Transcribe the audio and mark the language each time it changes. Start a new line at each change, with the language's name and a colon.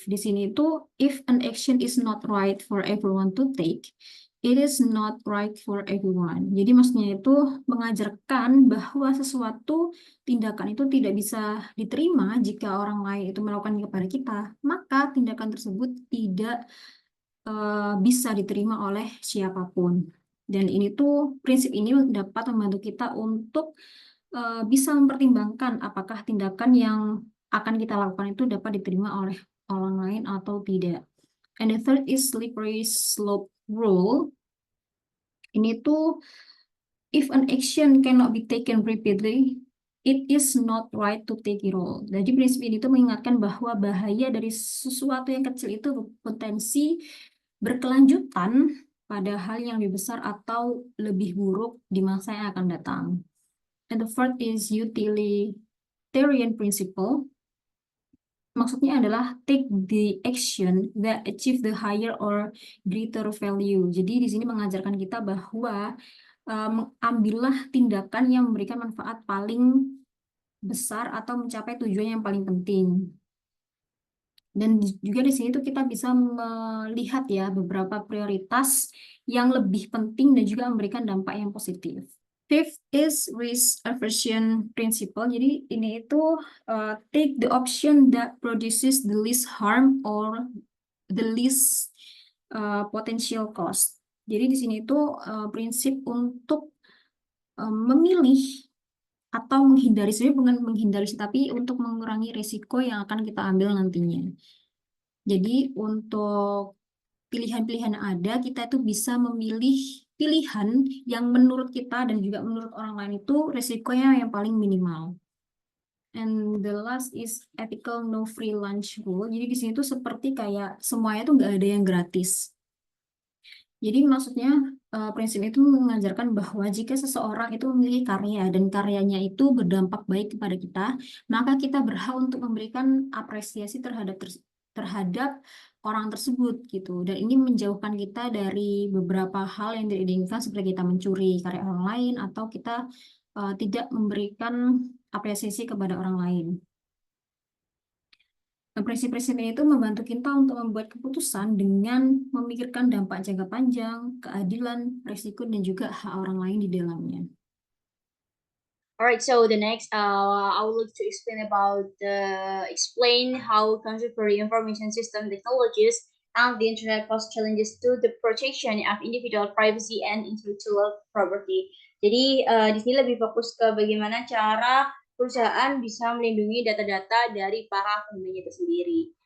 Indonesian: Di sini itu,
English: if an action is not right for everyone to take, it is not right for everyone.
Indonesian: Jadi maksudnya itu mengajarkan bahwa sesuatu tindakan itu tidak bisa diterima jika orang lain itu melakukan kepada kita, maka tindakan tersebut tidak bisa diterima oleh siapapun. Dan ini tuh prinsip ini dapat membantu kita untuk bisa mempertimbangkan apakah tindakan yang akan kita lakukan itu dapat diterima oleh orang lain atau tidak.
English: And the third is slippery slope rule.
Indonesian: Ini tuh
English: if an action cannot be taken repeatedly, it is not right to take it all.
Indonesian: Jadi prinsip ini tuh mengingatkan bahwa bahaya dari sesuatu yang kecil itu berpotensi berkelanjutan pada hal yang lebih besar atau lebih buruk di masa yang akan datang.
English: And the fourth is utilitarian principle.
Indonesian: Maksudnya adalah
English: take the action that achieve the higher or greater value.
Indonesian: Jadi di sini mengajarkan kita bahwa ambillah tindakan yang memberikan manfaat paling besar atau mencapai tujuan yang paling penting. Dan juga di sini tuh kita bisa melihat ya beberapa prioritas yang lebih penting dan juga memberikan dampak yang positif.
English: Fifth is risk aversion principle.
Indonesian: Jadi ini itu
English: take the option that produces the least harm or the least potential cost.
Indonesian: Jadi di sini itu prinsip untuk memilih atau menghindari, sebenarnya bukan menghindari, tapi untuk mengurangi risiko yang akan kita ambil nantinya. Jadi untuk pilihan-pilihan yang ada, kita itu bisa memilih pilihan yang menurut kita dan juga menurut orang lain itu resikonya yang paling minimal.
English: And the last is ethical no free lunch rule.
Indonesian: Jadi di sini tuh seperti kayak semuanya tuh nggak ada yang gratis. Jadi maksudnya prinsip itu mengajarkan bahwa jika seseorang itu memiliki karya dan karyanya itu berdampak baik kepada kita, maka kita berhak untuk memberikan apresiasi terhadap orang tersebut gitu. Dan ini menjauhkan kita dari beberapa hal yang tidak diinginkan seperti kita mencuri karya orang lain atau kita tidak memberikan apresiasi kepada orang lain. Nah, prinsip-prinsip ini itu membantu kita untuk membuat keputusan dengan memikirkan dampak jangka panjang, keadilan, risiko, dan juga hak orang lain di dalamnya.
English: Alright, so the next, I would like to explain how contemporary information system technologies and the internet pose challenges to the protection of individual privacy and intellectual property.
Indonesian: Jadi di sini lebih fokus ke bagaimana cara perusahaan bisa melindungi data-data dari para penggunanya itu sendiri.